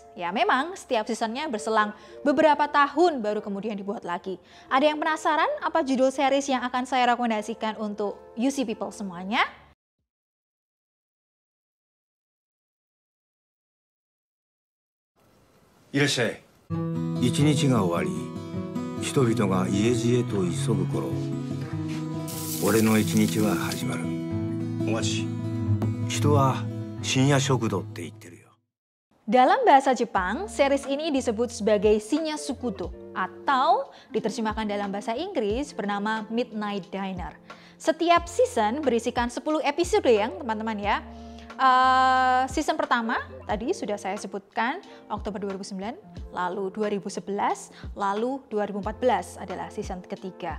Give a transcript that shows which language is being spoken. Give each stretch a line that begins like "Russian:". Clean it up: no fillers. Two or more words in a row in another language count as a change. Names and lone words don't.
Indonesian: Ya memang setiap seasonnya berselang beberapa tahun baru kemudian dibuat lagi. Ada yang penasaran apa judul series yang akan saya rekomendasikan untuk UC People semuanya?
Japanese: Irasshaai. 一日が終わり、人々が家路へと急ぐ頃、俺の一日は始まる。お待ち。人は深夜食堂って言ってるよ。
Indonesian: Dalam bahasa Jepang, series ini disebut sebagai Shinya Sukudo atau diterjemahkan dalam bahasa Inggris bernama Midnight Diner. Setiap season berisikan 10 episode ya teman-teman ya. Season pertama tadi sudah saya sebutkan Oktober 2009, lalu 2011, lalu 2014 adalah season ketiga.